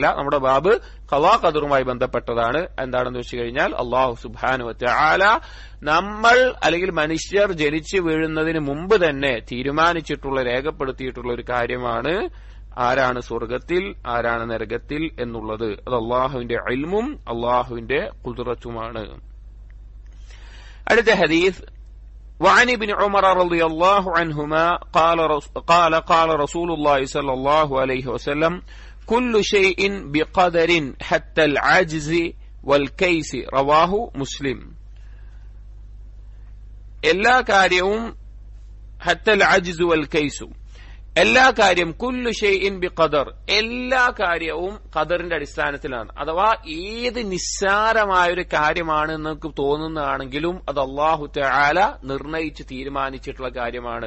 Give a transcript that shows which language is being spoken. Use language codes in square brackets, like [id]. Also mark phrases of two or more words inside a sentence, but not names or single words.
[ml] നമ്മുടെ ബാബ് ഖളാ ഖദറുമായി ബന്ധപ്പെട്ടതാണ്. എന്താണെന്ന് വെച്ച് കഴിഞ്ഞാൽ, [ar] الله سبحانه وتعالى [ml] നമ്മൾ അല്ലെങ്കിൽ മനുഷ്യർ ജനിച്ചു വീഴുന്നതിന് മുമ്പ് തന്നെ തീരുമാനിച്ചിട്ടുള്ള, രേഖപ്പെടുത്തിയിട്ടുള്ള ഒരു കാര്യമാണ് ആരാണ് സ്വർഗത്തിൽ ആരാണ് നരകത്തിൽ എന്നുള്ളത്. അത് അള്ളാഹുവിന്റെ ഇൽമും അള്ളാഹുവിന്റെ ഖുദ്റത്തുമാണ്. അടുത്ത ഹദീസ്, [ar] وعن ابن عمر رضي الله عنهما قال رسول الله صلى الله عليه وسلم كل شيء بقدر حتى العجز والكيس رواه مسلم. [ml] എല്ലാ കാര്യവും [ar] حتى العجز والكيس, [ml] എല്ലാ കാര്യം [ar] كل شيء بقدر, [ml] എല്ലാ കാര്യവും ഖദറിന്റെ അടിസ്ഥാനത്തിലാണ്. അഥവാ ഏത് നിസ്സാരമായൊരു കാര്യമാണ് നിങ്ങൾക്ക് തോന്നുന്നതാണെങ്കിലും അത് [ar] الله تعالى [ml] നിർണയിച്ച് തീരുമാനിച്ചിട്ടുള്ള കാര്യമാണ്.